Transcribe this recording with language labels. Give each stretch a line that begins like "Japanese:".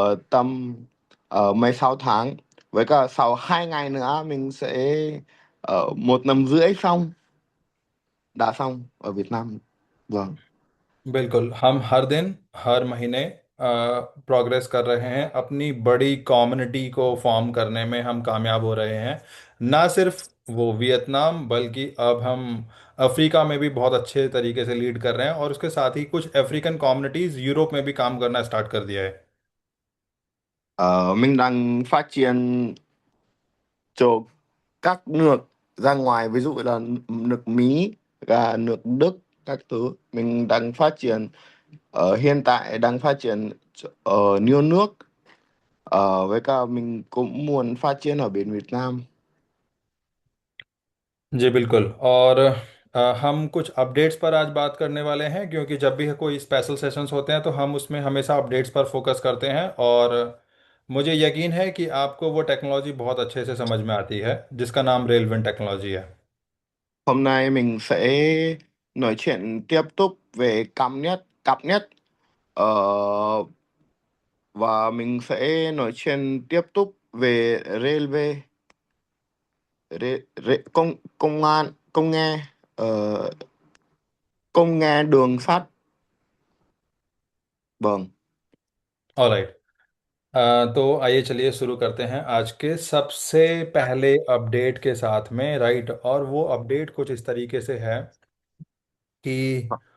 Vietnamese: Tầm 16 tháng. Với cả sau 2 ngày nữa mình sẽ một năm rưỡi đã xong ở Việt Nam. Vâng.
Hindi: बिल्कुल, हम हर दिन हर महीने progress कर रहे हैं। अपनी बड़ी कम्युनिटी को फॉर्म करने में हम कामयाब हो रहे हैं। ना सिर्फ वो वियतनाम, बल्कि अब हम अफ्रीका में भी बहुत अच्छे तरीके से लीड कर रहे हैं और उसके साथ ही कुछ अफ्रीकन कम्युनिटीज यूरोप में भी काम करना स्टार्ट कर दिया है।
Vietnamese: Mình đang phát triển cho các nước ra ngoài, ví dụ là nước Mỹ và nước Đức các thứ. Mình đang phát triển hiện tại đang phát triển ở nhiều nước, với cả mình cũng muốn phát triển ở bên Việt Nam.
Hindi: जी बिल्कुल। और हम कुछ updates पर आज बात करने वाले हैं, क्योंकि जब भी कोई स्पेशल सेशंस होते हैं तो हम उसमें हमेशा अपडेट्स पर फोकस करते हैं। और मुझे यकीन है कि आपको वो टेक्नोलॉजी बहुत अच्छे से समझ में आती है जिसका नाम रेलवेंट टेक्नोलॉजी है।
Vietnamese: Hôm nay mình sẽ nói chuyện tiếp tục về cặp nhất, ờ, và mình sẽ nói chuyện tiếp tục về railway, công công an công nghe, ờ, công nghe đường sắt. Vâng.
English: Alright.
Hindi: तो आइए चलिए शुरू करते हैं आज के सबसे पहले अपडेट के साथ में। राइट, और वो अपडेट कुछ इस तरीके से है कि